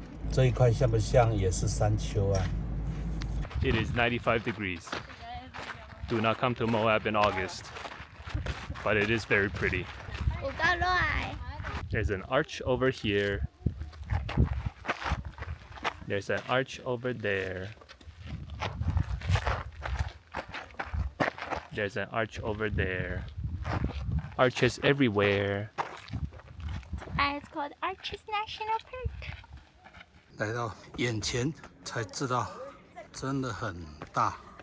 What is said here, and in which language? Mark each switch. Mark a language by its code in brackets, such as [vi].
[zh] 这一块像不像也是山丘啊？ [en] It is 95 degrees. Do not come to Moab in August. But it is very pretty. [zh] 5個來。 [en] There's an arch over here. There's an arch over there. There's an arch over there. Arches everywhere. It's called Arches National Park. [zh] 来到眼前才知道，真的很大。